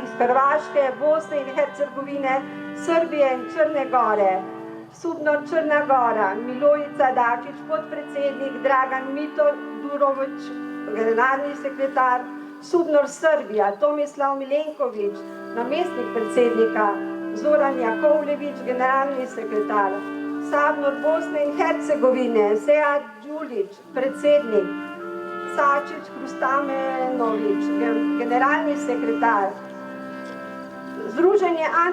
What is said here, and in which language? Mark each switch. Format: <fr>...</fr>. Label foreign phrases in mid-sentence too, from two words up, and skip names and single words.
<sl>iz Hrvaške, Bosne in Hercegovine, Srbije in Črne Gore, Subnor Črna Gora, Milojica Dačić, podpredsednik, Dragan Durović, generalni sekretar, Subnor Srbija, Tomislav Milenković, namestnik predsednika, Zoran Jakovljević, generalni sekretar, Sabnor Bosne in Hercegovine, Sead Đulić, predsednik, Sačić Hrustamenović, generalni sekretar, Združenje</sl>